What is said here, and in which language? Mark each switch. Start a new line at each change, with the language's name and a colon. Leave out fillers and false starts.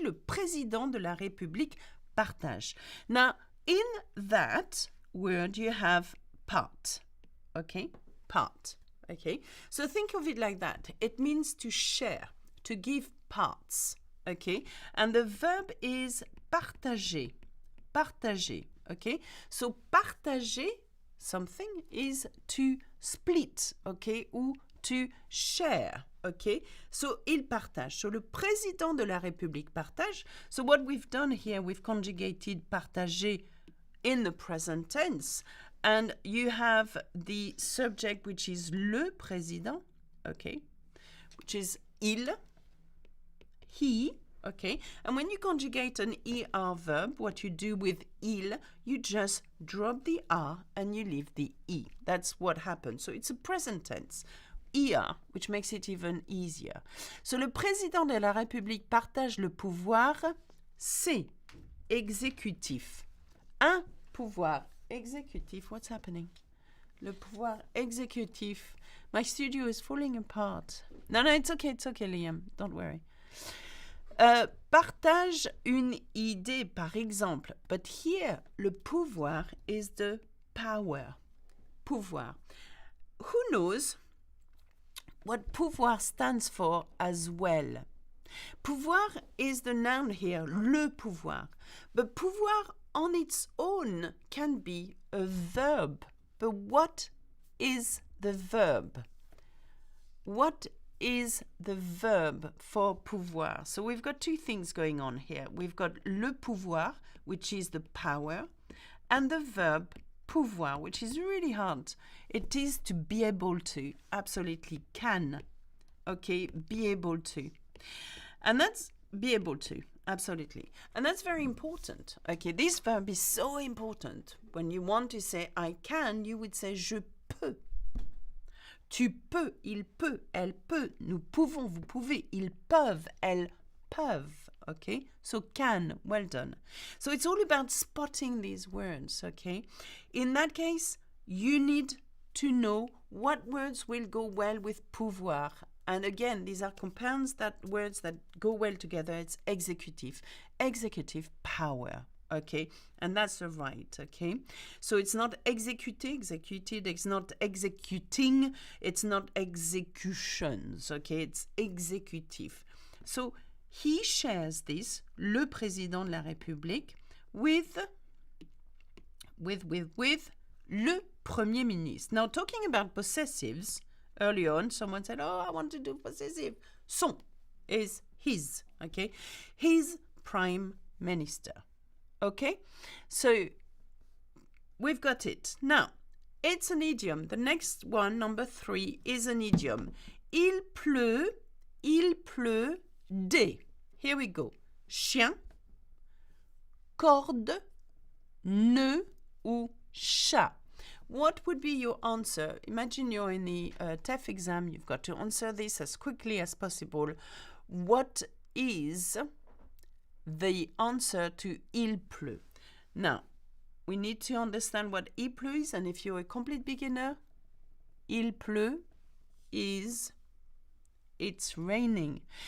French: Le président de la République partage.
English: Now, in that word, you have part, okay? Part, okay? So think of it like that. It means to share, to give parts, okay? And the verb is partager, partager, okay? So partager something is to split, okay? Ou to share, okay? So, il partage.
French: So, le président de la République partage.
English: So, what we've done here, we've conjugated partager in the present tense. And you have the subject, which is le président, okay? Which is il, he, okay? And when you conjugate an ER verb, what you do with il, you just drop the R and you leave the E. That's what happens. So, it's a present tense. ER, which makes it even easier.
French: So, le président de la République partage le pouvoir, c'est exécutif. Un pouvoir exécutif.
English: What's happening?
French: Le pouvoir exécutif.
English: My studio is falling apart. No, it's okay, Liam. Don't worry.
French: Partage une idée, par exemple.
English: But here, le pouvoir is the power. Pouvoir. Who knows what pouvoir stands for as well? Pouvoir is the noun here, le pouvoir. But pouvoir on its own can be a verb. But what is the verb? What is the verb for pouvoir? So we've got two things going on here. We've got
French: le pouvoir,
English: which is the power, and the verb pouvoir, which is really hard. It is to be able to, absolutely can, okay, be able to. And that's be able to, absolutely. And that's very important, okay. This verb is so important. When you want to say I can, you would say
French: je peux. Tu peux, il peut, elle peut, nous pouvons, vous pouvez, ils peuvent, elles peuvent.
English: Okay, so can, well done. So it's all about spotting these words, okay? In that case, you need to know what words will go well with pouvoir. And again, these are compounds, that words that go well together. It's executive, executive power, okay? And that's the right, okay? So it's not executed, it's not executing, it's not executions, okay? It's executive. So he shares this, le président de la République, with le Premier Ministre. Now, talking about possessives, early on, someone said, oh, I want to do possessive. Son is his, okay? His Prime Minister, okay? So, we've got it. Now, it's an idiom. The next one, number 3, is an idiom.
French: Il pleut des. Here we go. Chien, corde, nœud ou chat.
English: What would be your answer? Imagine you're in the TEF exam. You've got to answer this as quickly as possible. What is the answer to
French: il pleut?
English: Now, we need to understand what
French: il pleut
English: is, and if you're a complete beginner, il pleut is it's raining.